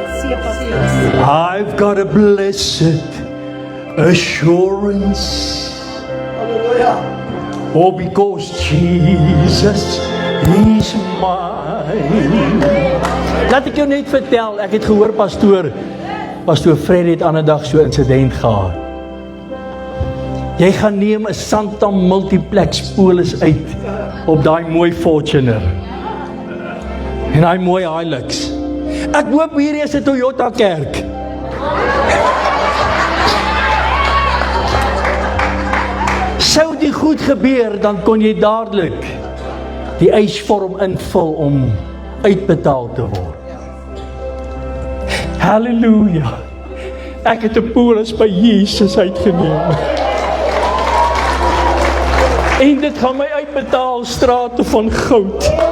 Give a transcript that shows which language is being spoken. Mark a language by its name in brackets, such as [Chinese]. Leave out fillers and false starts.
[English] I've got a blessed assurance. Oh, because Jesus is mine. [Afrikaans] Laat ek jou net vertel, ek het gehoor pastoor Freddy het ander dag so 'n insident gehad. Jy gaan neem 'n Santam multiplex polis uit op daai mooi Fortuner. En daai mooi Hilux. Ek hoop hierdie is 'n Toyota kerk. Sou dit goed gebeur, dan kon jy dadelik die eisvorm invul om uitbetaal te word. Halleluja. Ek het 'n polis by Jesus uitgeneem. En dit gaan my uitbetaal strate van goud.